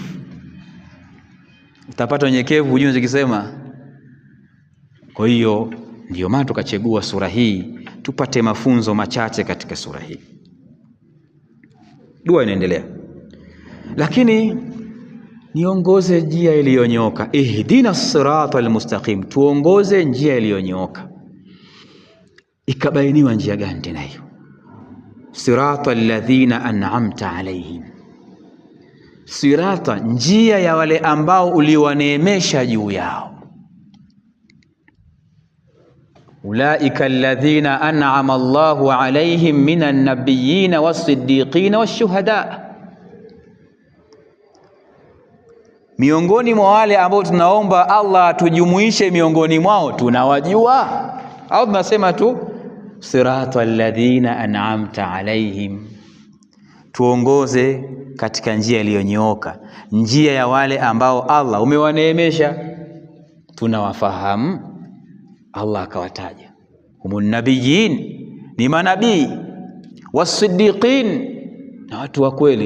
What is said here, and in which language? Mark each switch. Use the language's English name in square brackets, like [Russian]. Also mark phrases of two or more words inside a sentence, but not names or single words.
[Swahili] Utapata unyenyekevu ujue unachokisema. Kwa hiyo ndio maana tukachagua sura hii tupate mafunzo machache katika sura hii. Dua inaendelea, lakini niongoze njia iliyonyooka. [Arabic] اهدنا الصراط المستقيم, [Swahili] tuongoze njia iliyonyooka. Ikabainiwa njia gani tena hiyo? [Arabic] صراط الذين أنعمت عليهم صراط, [Swahili] njia ya wale ambao uliwaneemesha juu yao. [Arabic] أولئك الذين أنعم الله عليهم من النبيين والصديقين والشهداء. [Swahili] Miongoni mwa wale ambao tunaomba Allah tujumuishe miongoni mwao, tunawajua au tunasema tu [Arabic] صراط الذين أنعمت عليهم? [Swahili] Tuongoze katika njia iliyonyooka, njia ya wale ambao Allah umewaneemesha. Tunawafahamu, Allah akawataja [Arabic] هم النبيين, [Swahili] ni manabii, was-siddiqin, na watu wa kweli.